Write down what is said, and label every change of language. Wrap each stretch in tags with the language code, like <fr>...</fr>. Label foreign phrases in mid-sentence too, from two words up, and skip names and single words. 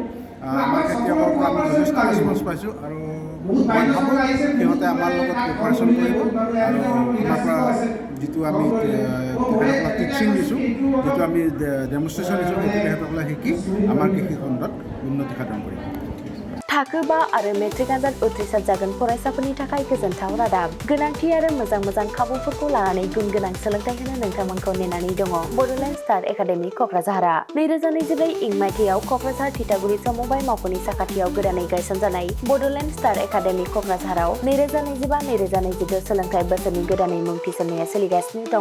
<as>আমাৰ খেতিয়কৰ পৰা আমি যথেষ্ট ৰেছপঞ্চ পাইছোঁ আৰু মই ভাবোঁ সিহঁতে আমাৰ লগত কোঅপাৰেশ্যন কৰিব আৰু আমাৰ পৰা যিটো আমি তেখেতসকলক টিচিং দিছোঁ, যিটো আমি ডেমনষ্ট্ৰেশ্যন দিছোঁ, সেইটো তেখেতসকলে শিকি আমাৰ কৃষিখণ্ডত উন্নতি সাধন কৰিব।</as> <brx>थाखो 5 आरो मेट्रिक आनजाद उथ्रिसार जागोन फरायसाफोरनि थाखाय गोजोनथाव रादाब। गोनांथि आरो मोजां खाबुफोरखौ लानानै गुन गोनां सोलोंथाइ होनो नोंथांमोनखौ नेनानै दङ बड'लेण्ड स्टार एकाडेमि क'क्राझारआ। 2024 इं मायथाइयाव क'क्राझार थिथागुरि समबाय मावख'नि साखाथियाव गोदानै गायसनजानाय बड'लेण्ड स्टार एकाडेमि क'क्राझाराव 2025-2026 सोलोंथाइ बोसोरनि गोदानै मुं थिसननाया सोलिगासिनो दङ।</brx>